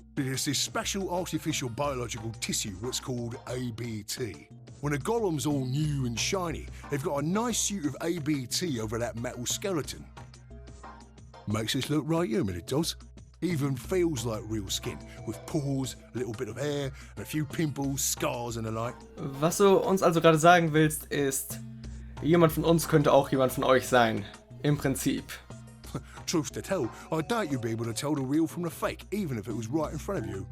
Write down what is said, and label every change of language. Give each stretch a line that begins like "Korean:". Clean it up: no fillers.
English: There's this special artificial biological tissue what's called ABT. When a golem's all new and shiny, they've got a nice suit of ABT over that metal skeleton. Makes us look right human, it does. Even feels like real skin, with pores, a little bit of hair, and a few pimples, scars and the like.
German: Was du uns also gerade sagen willst, ist, jemand von uns könnte auch jemand von euch sein. Im Prinzip.
English: Truth to tell, I doubt you'd be able to tell the real from the fake, even if it was right in front of you.